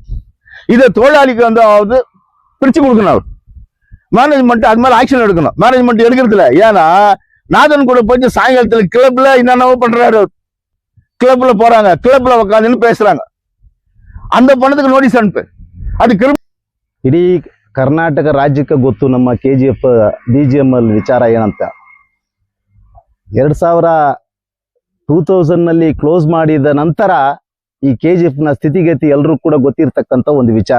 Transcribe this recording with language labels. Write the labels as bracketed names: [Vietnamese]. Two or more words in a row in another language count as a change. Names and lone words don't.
[Tamil] இதை தொழிலாளிக்கு வந்து பிரிச்சு கொடுக்கணும். அவர் மேனேஜ்மெண்ட் அது மேல ஆக்ஷன் எடுக்கணும். மேனேஜ்மெண்ட் எடுக்கிறது இல்ல. ஏன்னா நாதன் கூட போயிட்டு சாயங்காலத்துல கிளப்ல என்னென்னவோ பண்றாரு. கிளப்ல போறாங்க, கிளப்ல உட்காந்துன்னு பேசுறாங்க. அந்த பணத்துக்கு நோட்டீஸ் ಅನುಪು. ಅದು [Kannada] ಇಡೀ ಕರ್ನಾಟಕ ರಾಜ್ಯಕ್ಕೆ ಗೊತ್ತು ನಮ್ಮ KGF BGML ವಿಚಾರ ಏನಂತ. 2000 ನಲ್ಲಿ ಕ್ಲೋಸ್ ಮಾಡಿದ ನಂತರ ಈ KGF ನ ಸ್ಥಿತಿಗತಿ ಎಲ್ಲರೂ ಕೂಡ ಗೊತ್ತಿರತಕ್ಕಂತ ಒಂದು ವಿಚಾರ.